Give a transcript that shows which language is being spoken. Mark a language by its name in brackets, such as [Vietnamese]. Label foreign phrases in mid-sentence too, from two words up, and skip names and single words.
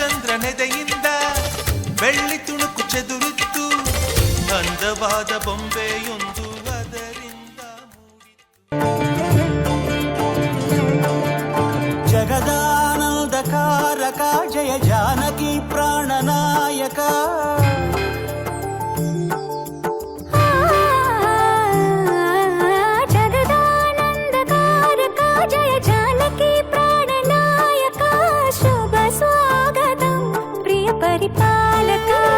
[Kannada] ಚಂದ್ರನೆದೆಯಿಂದ ಬೆಳ್ಳಿ ತುಣುಕು ಚೆದುರಿತ್ತು ಅಂದವಾದ ಬೊಂಬೆಯೊಂದು ಅದರಿಂದ [Sanskrit] ಜಗದಾನಂದಕಾರಕ ಜಯ ಜಾನಕಿ ಪ್ರಾಣನಾಯಕ జగదానందకారక జయ జానకి ప్రాణనాయక శుభ స్వాగతం ప్రియ పరిపాలక